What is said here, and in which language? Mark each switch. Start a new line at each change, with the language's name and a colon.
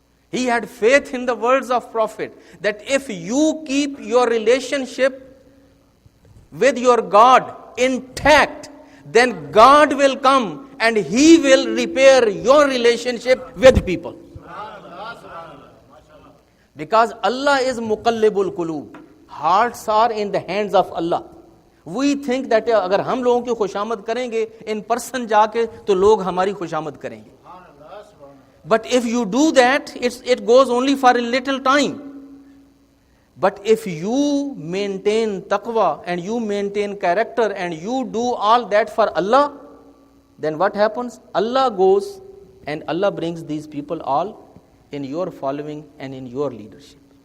English: He had faith in the words of Prophet that if you keep your relationship with your God intact, then God will come and He will repair your relationship with people. Because Allah is muqallibul qulub. Hearts are in the hands of Allah. We think that
Urdu: اگر ہم لوگوں کی خوشامد کریں گے
English: in person
Urdu: جا کے تو لوگ ہماری خوشامد کریں گے.
English: But if you do that, it goes only for a little time. But if you maintain taqwa and you maintain character and you do all that for Allah, then what happens? Allah goes and Allah brings these people all in your following and in your leadership.